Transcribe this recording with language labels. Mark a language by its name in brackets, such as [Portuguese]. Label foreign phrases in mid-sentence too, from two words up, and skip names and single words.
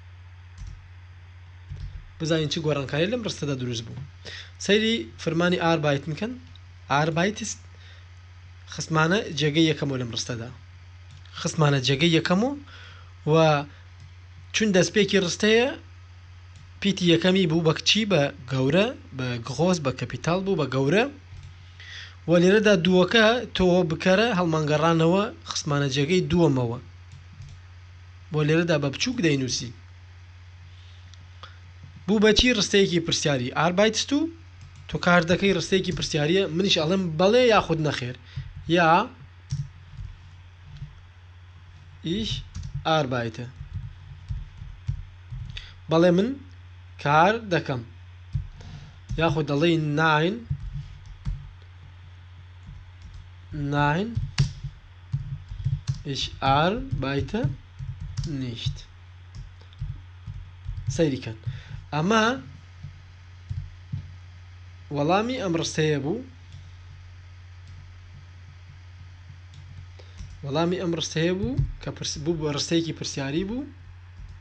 [Central Kurdish] بزانین چی گۆڕانکاری لەم ڕستەدا دروست بوو سەیری فرمانی arbeiten بکەن arbeitest خستمانە جێگەی یەکەمەوە لەم ڕستەدا خستمانە جێگەی یەکەمەوە و چون دەستپێکی ڕستەیە پیتی یەکەمی بوو بە کچی بە گەورە بە غۆز بە کەپیتاڵ بوو بە گەورە و لێرەدا دووەکە تۆ بکەرە هەڵمانگەڕانەوە خستمانە جێگەی دووەمەوە بۆ لێرەدا بە بچووک دەینووسی بوو بەچی ڕستەیەکی پرسیاری arbeitest و تۆ کار دەکەی ڕستەیەکی پرسیاریە منیش ئەڵێم بەڵێ یاخود نەخێر یا [German] ich arbeite [Central Kurdish] بەڵێ من کار دەکەم یاخود دەڵێی [German] nein ich arbeite nicht [Central Kurdish] سەیریکەن ئەمە وەڵامی ئەم ڕستەیە بوو وەڵامی ئەم ڕستەیە بوو کە بوو بە ڕستەیەکی پرسیاری بوو